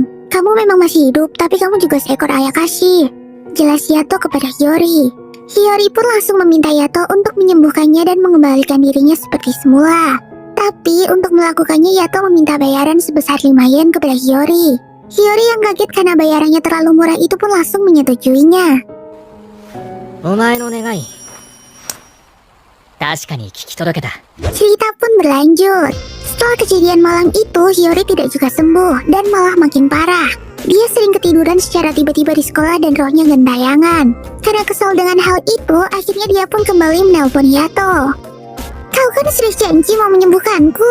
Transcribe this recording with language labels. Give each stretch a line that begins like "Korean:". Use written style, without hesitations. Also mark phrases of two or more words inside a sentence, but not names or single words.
Indonesian: Kamu memang masih hidup, tapi kamu juga seekor Ayakashi, jelas Yato kepada Hiyori. Hiyori pun langsung meminta Yato untuk menyembuhkannya dan mengembalikan dirinya seperti semula. Tapi untuk melakukannya Yato meminta bayaran sebesar 5 yen kepada Hiyori. Hiyori yang kaget karena bayarannya terlalu murah itu pun langsung menyetujuinya.
Japanese: お前の願い. 確かに聞き届けた.
Indonesian: Cerita pun berlanjut. Setelah kejadian malam itu, Hiyori tidak juga sembuh dan malah makin parah. Dia sering ketiduran secara tiba-tiba di sekolah dan rohnya gentayangan. Karena kesal dengan hal itu, akhirnya dia pun kembali menelpon Yato. Kau kan sudah janji mau menyembuhkanku.